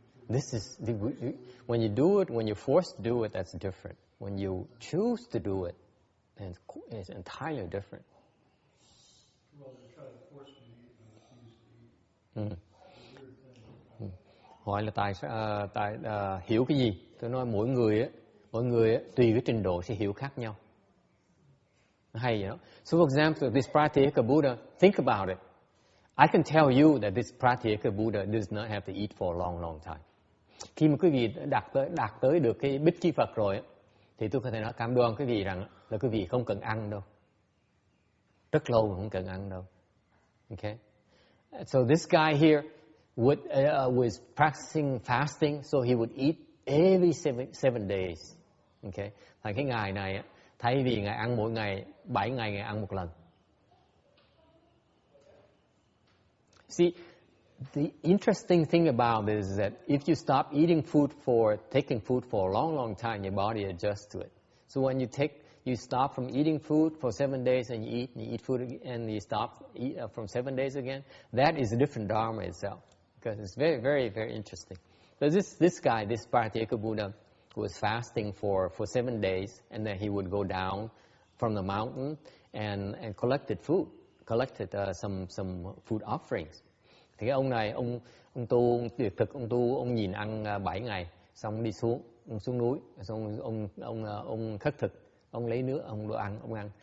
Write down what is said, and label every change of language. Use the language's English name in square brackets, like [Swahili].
[English] This is when you do it, when you're forced to do it, that's different. When you choose to do it, then it's entirely different. Well, they try to force me to eat, and I refuse to eat. [Vietnamese] Hỏi là tại hiểu cái gì? Tôi nói mỗi người tùy cái trình độ sẽ hiểu khác nhau. Hay vậy đó. [English] So for example, this Pratyeka Buddha, think about it. I can tell you that this Pratyeka Buddha does not have to eat for a long, long time. [Vietnamese] Khi mà quý vị đạt tới được cái bích chi Phật rồi, thì tôi có thể nói cam đoan quý vị rằng là quý vị không cần ăn đâu. Rất lâu không cần ăn đâu. Okay? [English] So this guy here was practicing fasting, so he would eat every seven days. Okay? [Vietnamese] Thành cái ngày này, thay vì ngài ăn mỗi ngày, 7 ngày ngài ăn một lần. [English] See, the interesting thing about this is that if you stop taking food for a long, long time, your body adjusts to it. So when you stop from eating food for 7 days and you eat food and you stop from 7 days again, that is a different Dharma itself. Because it's very, very, very interesting. So this guy, this Pratyeka Buddha, was fasting for 7 days, and then he would go down from the mountain and collected some food offerings. [Vietnamese] Thì cái ông này, ông tu tuyệt thực, ông nhìn ăn 7 ngày, xong đi xuống núi, xong ông khất thực, ông lấy nước, ông ăn.